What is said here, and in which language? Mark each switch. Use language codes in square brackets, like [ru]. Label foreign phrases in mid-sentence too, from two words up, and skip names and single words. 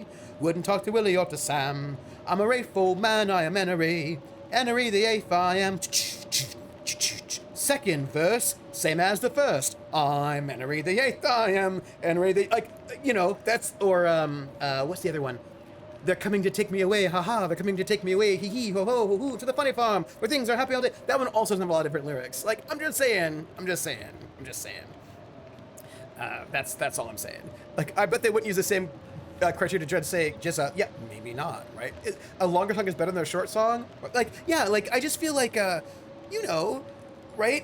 [en] Wouldn't talk to Willie or to Sam. I'm a grateful man, I am Henry. Henry VIII, I am. Second verse, same as the first. I'm Henry VIII, I am Henry the, like, you know, that's, or, what's the other one? They're coming to take me away, haha, they're coming to take me away, hee hee, ho ho, ho ho, to the funny farm, where things are happy all day. That one also doesn't have a lot of different lyrics. Like, I'm just saying. That's all I'm saying. Like, I bet they wouldn't use the same criteria to try to say, yeah, maybe not, right? A longer song is better than a short song? Like, yeah, like, I just feel like, you know, right?